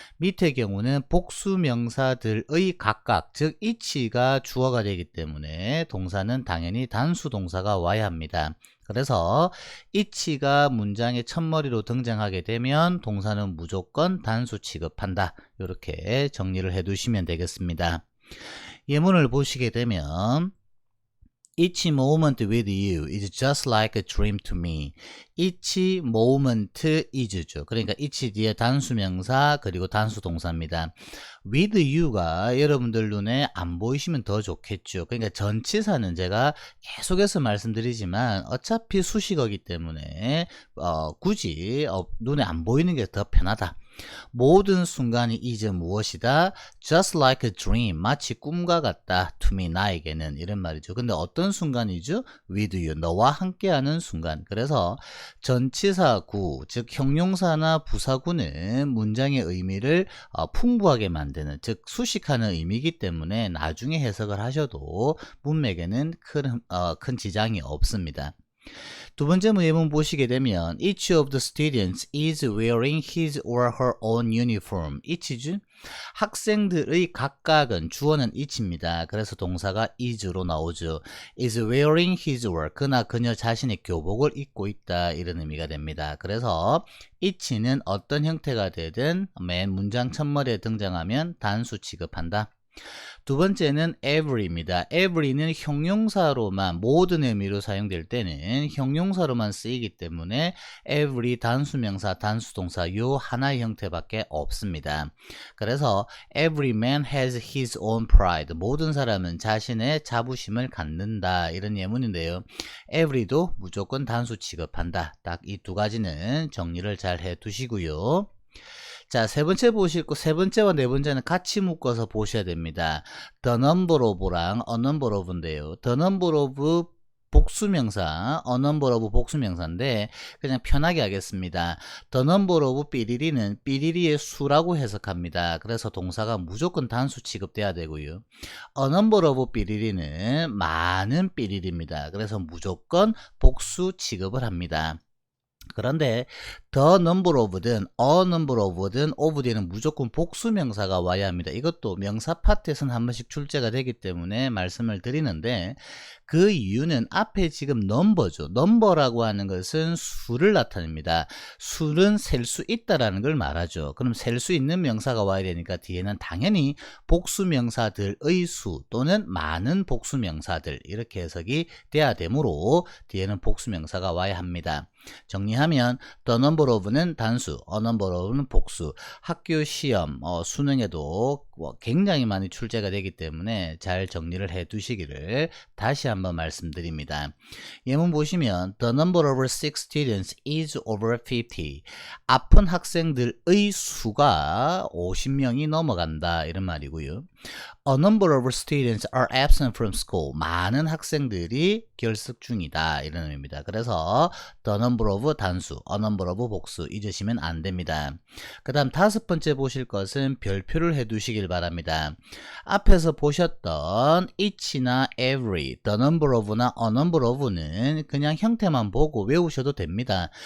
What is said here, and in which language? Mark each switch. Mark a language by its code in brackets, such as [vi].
[ko] 밑의 경우는 복수명사들의 각각, 즉 each가 주어가 되기 때문에 동사는 당연히 단수동사가 와야 합니다. 그래서 each가 문장의 첫머리로 등장하게 되면 동사는 무조건 단수 취급한다. 이렇게 정리를 해 두시면 되겠습니다. [en] 예문을 보시게 되면 Each moment with you is just like a dream to me. Each moment is죠. [ko] 그러니까 each 뒤에 단수명사 그리고 단수동사입니다. with you가 여러분들 눈에 안 보이시면 더 좋겠죠. 그러니까 전치사는 제가 계속해서 말씀드리지만 어차피 수식어기 때문에 굳이 눈에 안 보이는 게 더 편하다. 모든 순간이 이제 무엇이다? [en] Just like a dream. [ko] 마치 꿈과 같다. [en] To me, [ko] 나에게는. 이런 말이죠. 근데 어떤 순간이죠? [en] With you. [ko] 너와 함께하는 순간. 그래서 전치사구, 즉 형용사나 부사구는 문장의 의미를 풍부하게 만드는, 즉 수식하는 의미이기 때문에 나중에 해석을 하셔도 문맥에는 큰 지장이 없습니다. [en] 두 번째 예문 보시게 되면 each of the students is wearing his or her own uniform. [ko] each죠. 학생들의 각각은 주어는 each입니다. 그래서 동사가 is로 나오죠. [en] is wearing his or [ko] 그나 그녀 자신의 교복을 입고 있다. 이런 의미가 됩니다. 그래서 each는 어떤 형태가 되든 맨 문장 첫머리에 등장하면 단수 취급한다. 두 번째는 every입니다. every는 형용사로만 모든 의미로 사용될 때는 형용사로만 쓰이기 때문에 every 단수명사, 단수동사 요 하나의 형태밖에 없습니다. [en] 그래서 every man has his own pride. [ko] 모든 사람은 자신의 자부심을 갖는다. 이런 예문인데요. every도 무조건 단수 취급한다. 딱 이 두 가지는 정리를 잘 해 두시고요. 자, 세 번째와 네 번째는 같이 묶어서 보셔야 됩니다. The number of랑 a number of인데요. The number of 복수명사, a number of 복수명사인데 그냥 편하게 하겠습니다. The number of 삐리리는 삐리리의 수라고 해석합니다. 그래서 동사가 무조건 단수 취급돼야 되고요. A number of 삐리리는 많은 삐리리입니다. 그래서 무조건 복수 취급을 합니다. 그런데 the number of든 a number of든 of 뒤에는 무조건 복수명사가 와야 합니다. 이것도 명사 파트에서는 한 번씩 출제가 되기 때문에 말씀을 드리는데 그 이유는 앞에 지금 number죠. number라고 하는 것은 수를 나타냅니다. 수는 셀 수 있다라는 걸 말하죠. 그럼 셀 수 있는 명사가 와야 되니까 뒤에는 당연히 복수명사들의 수 또는 많은 복수명사들 이렇게 해석이 돼야 되므로 뒤에는 복수명사가 와야 합니다. 정리하면 the number of는 단수, a number of는 복수. 학교 시험, 수능에도 굉장히 많이 출제가 되기 때문에 잘 정리를 해 두시기를 다시 한번 말씀드립니다. [en] 예문 보시면 the number of sick students is over 50. [ko] 아픈 학생들의 수가 50명이 넘어간다 이런 말이고요. [en] A number of students are absent from school. [ko] 많은 학생들이 결석 중이다. 이런 의미입니다. 그래서 the number of 단수, a number of 복수 잊으시면 안 됩니다. 그 다음 다섯 번째 보실 것은 별표를 해두시길 바랍니다. 앞에서 보셨던 each나 every, the number of나 a number of는 그냥 형태만 보고 외우셔도 됩니다.